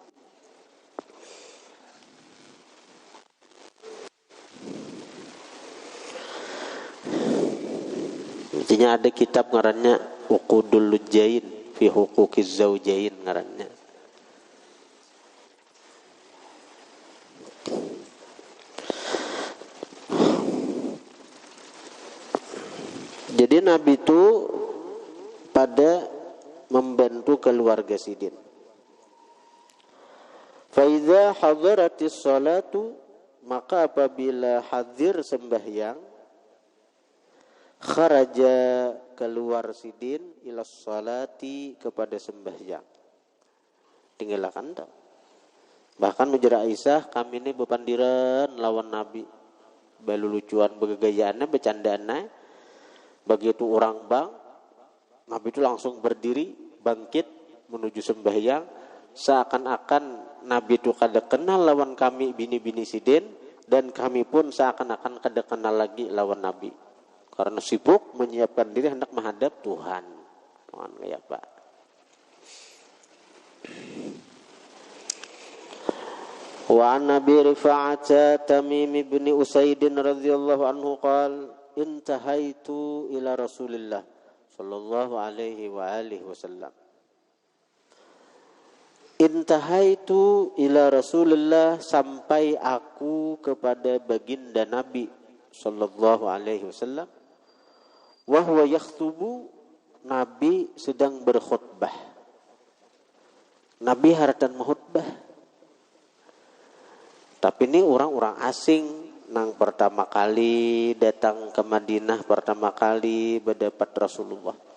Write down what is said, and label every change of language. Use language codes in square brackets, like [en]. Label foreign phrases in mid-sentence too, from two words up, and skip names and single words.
[bjn] Intinya ada kitab ngarannya Uqudul Lujain fi Huquqiz Zawjain ngarannya. Jadi Nabi itu pada membantu keluarga sidin. [ar] فإذا حضرت الصلاة [bjn] maka apabila hadir sembahyang kharaja keluar sidin [ar] إلى الصلاة [bjn] kepada sembahyang tinggalkan tak bahkan menjera Aisyah kami ini bepandiran lawan Nabi balulucuan begagayaannya bercandaannya begitu orang bang Nabi itu langsung berdiri bangkit menuju sembahyang seakan-akan Nabi itu kada kenal lawan kami bini-bini sidin dan kami pun seakan-akan kada kenal lagi lawan Nabi karena sibuk menyiapkan diri hendak menghadap Tuhan. Tuhan kayak Pak. [ar] وعن النبي رفاعة تميم بن أسيد رضي الله عنه قال انتهيت إلى رسول الله صلى الله عليه وآله وسلم. انتهيت إلى رسول الله [bjn] sampai aku kepada baginda Nabi [ar] صلى الله عليه وسلم. وهو يخطب [bjn] Nabi sedang berkhutbah. Nabi haratan menghutbah. Tapi ini orang-orang asing nang pertama kali datang ke Madinah pertama kali berdapat Rasulullah.